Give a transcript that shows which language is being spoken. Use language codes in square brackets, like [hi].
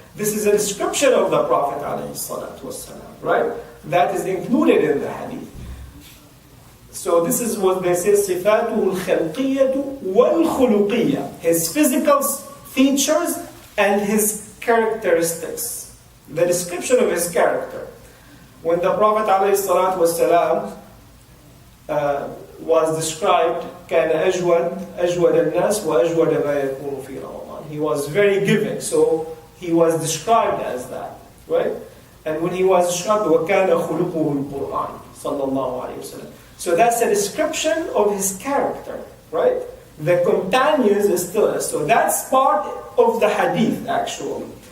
[en] This is a description of the Prophet alayhi salatu wasallam, right? That is included in the hadith. So this is what they say, [ar] صِفَاتُهُ الْخَلْقِيَّةُ وَالْخُلُقِيَّةُ. [en] His physical features and his characteristics. The description of his character. When the Prophet ﷺ was described, [ar] كَانَ أَجْوَدَ النَّاسِ وَأَجْوَدَ مَا يَكُونُ فِي رَمَضَانِ. [en] He was very giving, so he was described as that, right? And when he was described, [ar] وَكَانَ خُلُقُهُ الْقُرْآنِ [en] sallallahu alayhi wa sallam. So that's a description of his character, right? The companions is still, so that's part of the hadith actually.